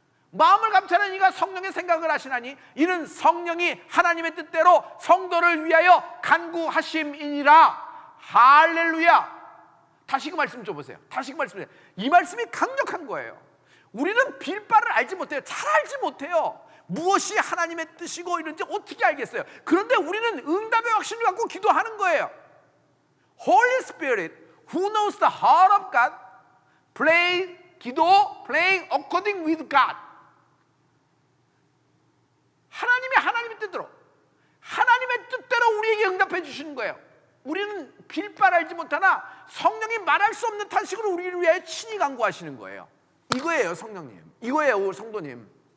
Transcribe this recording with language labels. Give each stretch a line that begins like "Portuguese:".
Korean: 마음을 감찰하는 이가 성령의 생각을 하시나니 이는 성령이 하나님의 뜻대로 성도를 위하여 간구하심이니라. 할렐루야. 다시 그 말씀 좀 보세요. 이 말씀이 강력한 거예요. 우리는 빌 바를 알지 못해요. 잘 알지 못해요. 무엇이 하나님의 뜻이고 이런지 어떻게 알겠어요? 그런데 우리는 응답의 확신을 갖고 기도하는 거예요.
English: Holy Spirit, who knows the heart of God, playing according with God.
Korean: 하나님의 뜻대로, 하나님의 뜻대로 우리에게 응답해 주시는 거예요. 우리는 빌 바를 알지 못하나 성령이 말할 수 없는 탄식으로 우리를 위하여 친히 간구하시는 거예요. 이거예요, 성령님. 이거예요, 성도님.